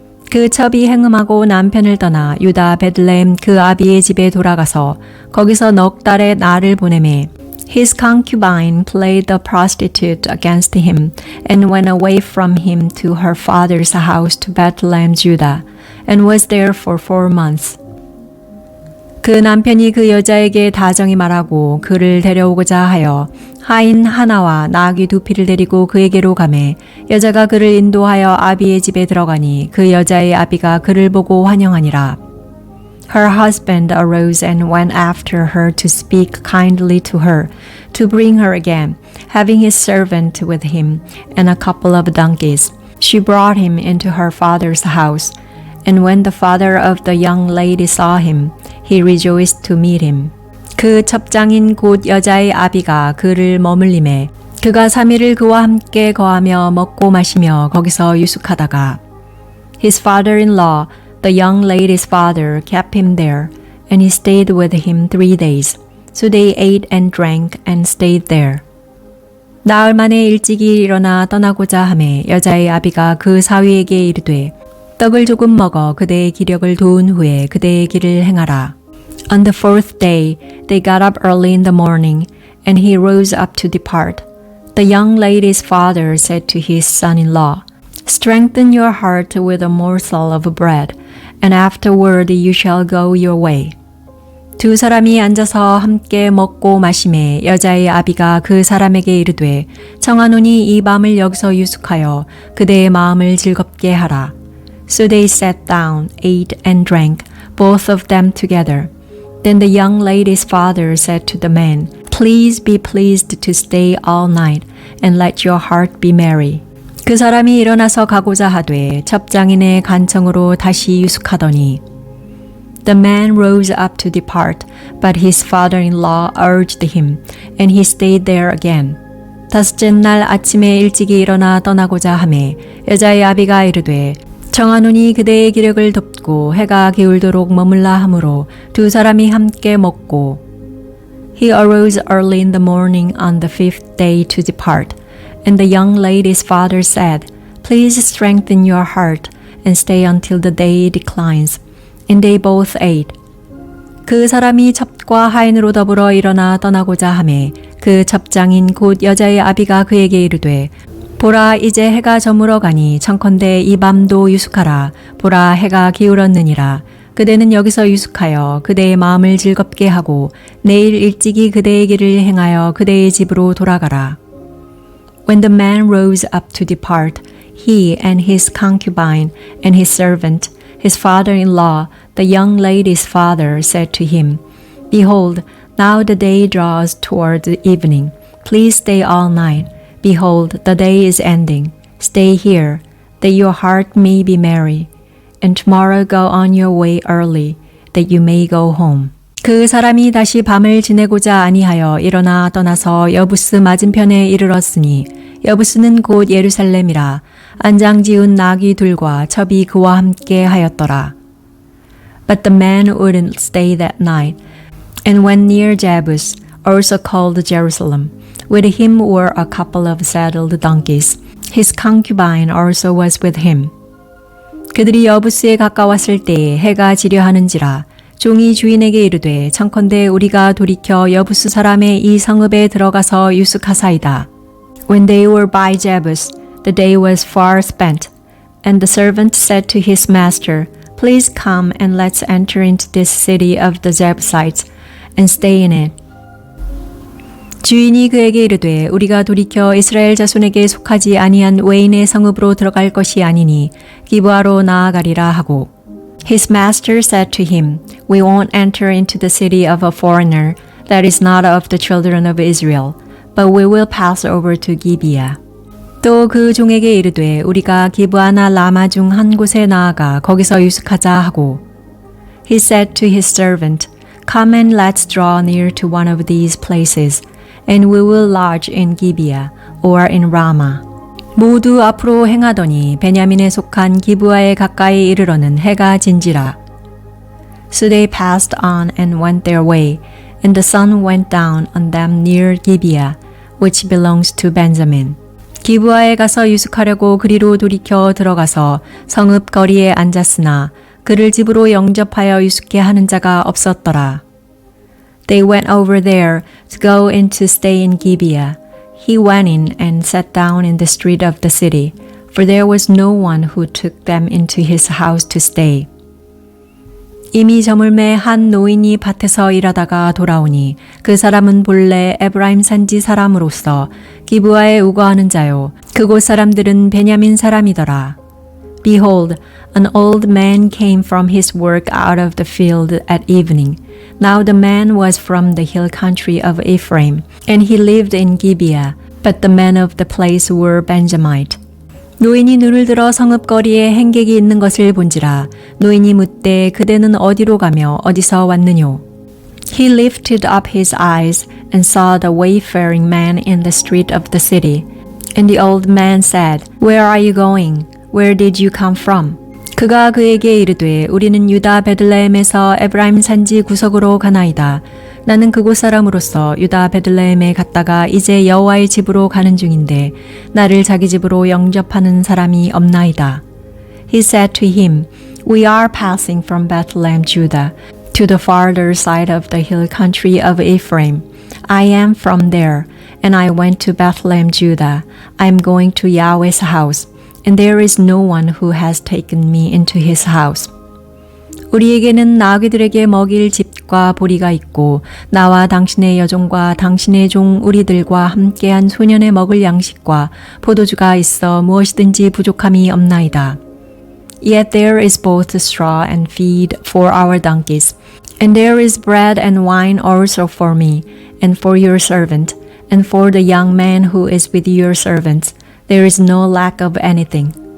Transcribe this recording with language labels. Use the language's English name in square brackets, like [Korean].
[Korean] 그 첩이 행음하고 남편을 떠나 유다 베들레헴 그 아비의 집에 돌아가서 거기서 넉 달의 날을 보내매 [English] His concubine played the prostitute against him and went away from him to her father's house to Bethlehem, Judah, and was there for 4 months. [Korean] 그 남편이 그 여자에게 다정히 말하고 그를 데려오고자 하여 하인 하나와 나귀 2匹를 데리고 그에게로 가매 여자가 그를 인도하여 아비의 집에 들어가니 그 여자의 아비가 그를 보고 환영하니라. [English] Her husband arose and went after her to speak kindly to her, to bring her again, having his servant with him and a couple of donkeys. She brought him into her father's house, and when the father of the young lady saw him, he rejoiced to meet him. [Korean] 그 첩장인 곧 여자의 아비가 그를 머물림에 그가 3일을 그와 함께 거하며 먹고 마시며 거기서 유숙하다가 [English] His father-in-law, the young lady's father, kept him there, and he stayed with him 3 days. So they ate and drank and stayed there. [Korean] 나흘 만에 일찍이 일어나 떠나고자 하매 여자의 아비가 그 사위에게 이르되 떡을 조금 먹어 그대의 기력을 도운 후에 그대의 길을 행하라. [English] On the 4th day, they got up early in the morning, and he rose up to depart. The young lady's father said to his son-in-law, Strengthen your heart with a morsel of bread, and afterward you shall go your way. [Korean] 두 사람이 앉아서 함께 먹고 마시매 여자의 아비가 그 사람에게 이르되 청하노니 이 밤을 여기서 유숙하여 그대의 마음을 즐겁게 하라. [English] So they sat down, ate and drank, both of them together. Then the young lady's father said to the man, Please be pleased to stay all night, and let your heart be merry. [Korean] 그 사람이 일어나서 가고자 하되 첩장인의 간청으로 다시 유숙하더니 [English] The man rose up to depart, but his father-in-law urged him, and he stayed there again. [Korean] 다섯째 날 아침에 일찍이 일어나 떠나고자 하매 여자의 아비가 이르되 청하노니 그대의 기력을 돕고 해가 기울도록 머물라 하므로 두 사람이 함께 먹고 [English] He arose early in the morning on the 5th day to depart, and the young lady's father said, Please strengthen your heart and stay until the day declines. And they both ate. [Korean] 그 사람이 첩과 하인으로 더불어 일어나 떠나고자 하매 그 첩장인 곧 여자의 아비가 그에게 이르되 보라 이제 해가 저물어 가니 청컨대 이 밤도 유숙하라. 보라 해가 기울었느니라. 그대는 여기서 유숙하여 그대의 마음을 즐겁게 하고 내일 일찍이 그대의 길을 행하여 그대의 집으로 돌아가라. [English] When the man rose up to depart, he and his concubine and his servant, his father-in-law, the young lady's father, said to him, Behold, now the day draws toward the evening. Please stay all night. Behold, the day is ending. Stay here, that your heart may be merry. And tomorrow go on your way early, that you may go home. [Korean] 그 사람이 다시 밤을 지내고자 아니하여 일어나 떠나서 여부스 맞은편에 이르렀으니 여부스는 곧 예루살렘이라 안장 지운 나귀 둘과 첩이 그와 함께 하였더라. [English] But the man wouldn't stay that night, and went near Jebus, also called Jerusalem. With him were a couple of saddled donkeys. His concubine also was with him. [Korean] 그들이 여부스에 가까웠을 때에 해가 지려 하는지라 종이 주인에게 이르되 청컨대 우리가 돌이켜 여부스 사람의 이 성읍에 들어가서 유숙하사이다. [English] When they were by Jebus, the day was far spent, and the servant said to his master, Please come and let's enter into this city of the Jebusites and stay in it. [Korean] 주인이 그에게 이르되 우리가 돌이켜 이스라엘 자손에게 속하지 아니한 외인의 성읍으로 들어갈 것이 아니니 기브아로 나아가리라 하고 [English] His master said to him, We won't enter into the city of a foreigner that is not of the children of Israel, but we will pass over to Gibeah. [Korean] 또 그 종에게 이르되 우리가 기브아나 라마 중 한 곳에 나아가 거기서 유숙하자 하고 [English] He said to his servant, Come and let's draw near to one of these places, and we will lodge in Gibeah or in Ramah. [Korean] 모두 앞으로 행하더니 베냐민에 속한 기브아에 가까이 이르러는 해가 진지라. [English] So they passed on and went their way, and the sun went down on them near Gibeah, which belongs to Benjamin. [Korean] 기브아에 가서 유숙하려고 그리로 돌이켜 들어가서 성읍 거리에 앉았으나 그를 집으로 영접하여 유숙케 하는 자가 없었더라. [English] They went over there to go in to stay in Gibeah. He went in and sat down in the street of the city, for there was no one who took them into his house to stay. [Korean] 이미 저물매 한 노인이 밭에서 일하다가 돌아오니 그 사람은 본래 에브라임 산지 사람으로서 기브아에 우거하는 자요. 그곳 사람들은 베냐민 사람이더라. [English] Behold, an old man came from his work out of the field at evening. Now the man was from the hill country of Ephraim, and he lived in Gibeah, but the men of the place were Benjamite. [Korean] 노인이 눈을 들어 성읍거리에 행객이 있는 것을 본지라. 노인이 묻되 그대는 어디로 가며 어디서 왔느뇨? [English] He lifted up his eyes and saw the wayfaring man in the street of the city. And the old man said, Where are you going? Where did you come from? [Korean] 그가 그에게 이르되 우리는 유다 베들레헴에서 에브라임 산지 구석으로 가나이다. 나는 그곳 사람으로서 유다 베들레헴에 갔다가 이제 여호와의 집으로 가는 중인데 나를 자기 집으로 영접하는 사람이 없나이다. [English] He said to him, We are passing from Bethlehem, Judah, to the farther side of the hill country of Ephraim. I am from there, and I went to Bethlehem, Judah. I am going to Yahweh's house. And there is no one who has taken me into his house. [Korean] 우리에게는 나귀들에게 먹일 집과 보리가 있고 나와 당신의 여종과 당신의 종 우리들과 함께한 소년의 먹을 양식과 포도주가 있어 무엇이든지 부족함이 없나이다. [English] Yet there is both straw and feed for our donkeys, and there is bread and wine also for me, and for your servant, and for the young man who is with your servants. There is no lack of anything.